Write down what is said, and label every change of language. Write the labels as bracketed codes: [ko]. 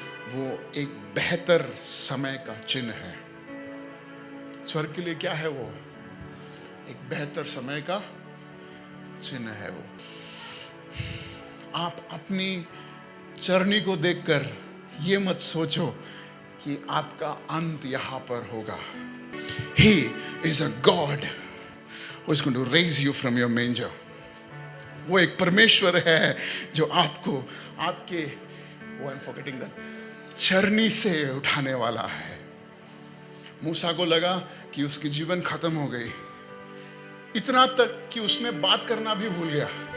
[hi] वो एक बेहतर समय का चिन्ह है। स्वर्ग के लिए क्या है? वो एक बेहतर समय का चिन्ह है। वो आप अपनी चरनी को देखकर ये मत सोचो कि आपका अंत यहां पर होगा। [en] He is a God who is going to raise you from your manger. [hi] वो एक परमेश्वर है जो आपको आपके [en] I'm forgetting that [hi] चरनी से उठाने वाला है। मूसा को लगा कि उसकी जीवन खत्म हो गई, इतना तक कि उसने बात करना भी भूल गया।